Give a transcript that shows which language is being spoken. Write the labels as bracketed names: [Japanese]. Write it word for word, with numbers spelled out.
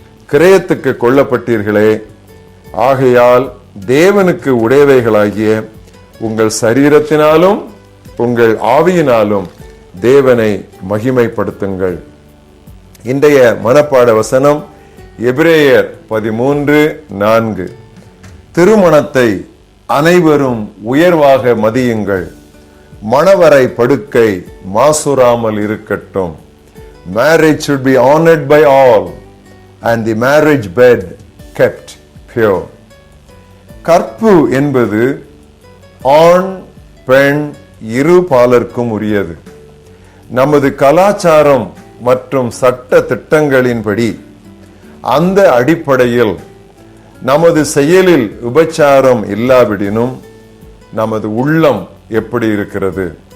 [Tamil] கிரயத்துக்கு கொல்லப்பட்டீர்களே. ஆகையால் தேவனுக்கு உடையவைகளாகிய உங்கள் சரீரத்தினாலும் உங்கள் ஆவியினாலும் தேவனை மகிமைப்படுத்துங்கள். இன்றைய மனப்பாட வசனம் எபிரேயர் பதிமூன்று நான்கு. திருமணத்தை அனைவரும் உயர்வாக மதியுங்கள், மணவரை படுக்கை மாசுராமல் இருக்கட்டும். [English] Marriage should be honored by all and the marriage bed kept pure. [Tamil] கற்பு என்பது ஆண் பெண் இரு பாலருக்கும் உரியது. நமது கலாச்சாரம் மற்றும் சட்ட திட்டங்களின்படி அந்த அடிப்படையில் நமது செயலில் உபச்சாரம் இல்லாவிடனும் நமது உள்ளம் எப்படி இருக்கிறது?